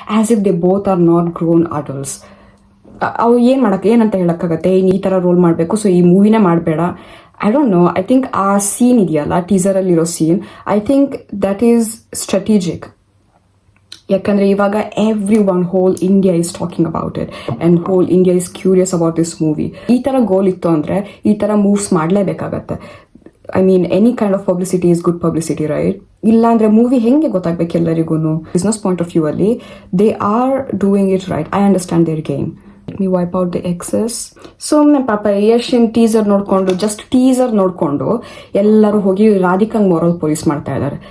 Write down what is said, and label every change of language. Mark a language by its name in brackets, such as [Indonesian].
[English] As if they both are not grown adults. [Kannada] ಅವು ಏನಂತ ಹೇಳೋಕ್ಕಾಗತ್ತೆ? ಈ ಥರ ರೋಲ್ ಮಾಡಬೇಕು, ಸೊ ಈ ಮೂವಿನೇ ಮಾಡಬೇಡ. [English] I don't know. I think [Kannada] ಆ ಸೀನ್ ಇದೆಯಲ್ಲ, ಟೀಸರಲ್ಲಿರೋ scene, [English] I think that is strategic. [Kannada] ಯಾಕಂದರೆ ಇವಾಗ [English] Whole India is talking about it and whole India is curious about this movie. [Kannada] ಈ ಥರ ಗೋಲ್ ಇತ್ತು ಅಂದರೆ ಈ ಥರ moves ಮಾಡಲೇಬೇಕಾಗತ್ತೆ. [English] I mean, any kind of publicity is good publicity, right? [Kannada] ಇಲ್ಲಾಂದರೆ movie ಹೆಂಗೆ ಗೊತ್ತಾಗಬೇಕು ಎಲ್ಲರಿಗೂ. ಬಿಸ್ನೆಸ್ ಪಾಯಿಂಟ್ ಆಫ್ ವ್ಯೂ ಅಲ್ಲಿ [English] They are doing it right. I understand their game. Me wipe out the excess. [Kannada] ಸುಮ್ಮನೆ ಪಾಪ ಯಶನ್ ಟೀಸರ್ ನೋಡಿಕೊಂಡು, just teaser ನೋಡಿಕೊಂಡು ಎಲ್ಲರೂ ಹೋಗಿ ರಾಧಿಕಾಂಗ್ ಮಾರಲ್ ಪೊಲೀಸ್ ಮಾಡ್ತಾ ಇದ್ದಾರೆ.